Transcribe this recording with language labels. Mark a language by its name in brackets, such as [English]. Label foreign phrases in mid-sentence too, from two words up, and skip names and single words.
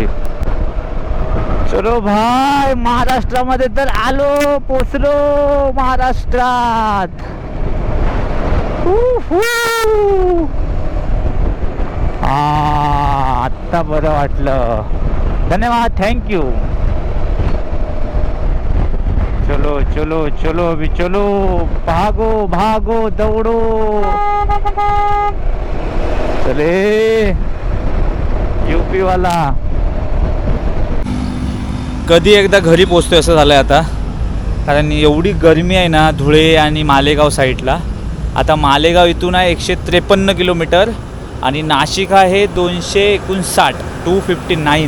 [Hindi] चलो भाई, [Marathi] महाराष्ट्रामध्ये तर आलो, पोचलो महाराष्ट्रात. आत्ता बरं वाटलं. धन्यवाद, थँक्यू. [Hindi] चलो चलो चलो अभी चलो. भागो भागो दौड़ो. चले यूपी वाला. [Marathi] कधी एकदा घरी पोचतोय असं झालं आहे आता. कारण एवढी गरमी आहे ना धुळे आणि मालेगाव साईडला. आता मालेगाव इथून आहे 153 किलोमीटर आणि नाशिक आहे 259, 259.